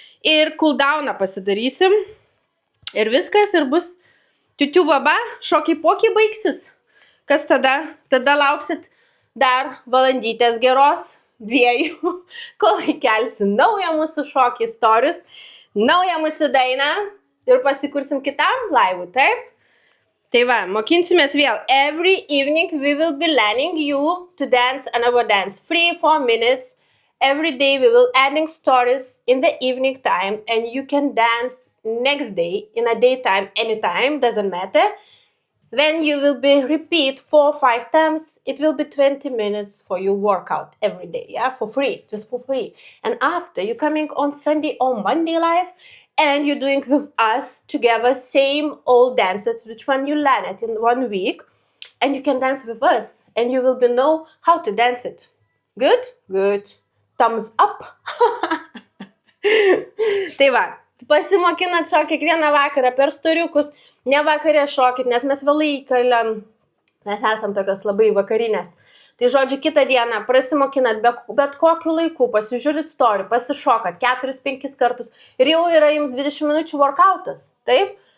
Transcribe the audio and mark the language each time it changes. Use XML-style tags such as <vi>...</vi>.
<lt>Ir cooldowną pasidarysim. Ir viskas, ir bus tiutiu baba, šokiai pokiai baigsis. Kas tada? Tada lauksit dar valandytės geros, 2, kol įkelsiu naują mūsų šokį stories, naują mūsų dainą ir pasikursim kitam laivui, taip? Tai va, mokinsimės vėl.</lt> <en>Every evening we will be learning you to dance and our dance. 3-4 minutes. Every day we will adding stories in the evening time and you can dance next day in a daytime anytime, doesn't matter. Then you will be repeat 4-5 times. It will be 20 minutes for your workout every day, yeah, for free, just for free. And after you coming on Sunday or Monday live, and you're doing with us together same old dances, which one you learn it in 1 week, and you can dance with us, and you will be know how to dance it. Good? Good. Thumbs up.</en> <lt>Tai va, pasimokinat šokį kiekvieną vakarą per storiukus, ne vakarė šokit, nes mes vėlai įkaliam, mes esam tokios labai vakarinės. Tai žodžiu, kitą dieną prasimokinat bet kokiu laiku, pasižiūrit story, pasišokat 4-5 kartus ir jau yra jums 20 minučių workoutas, taip?</lt>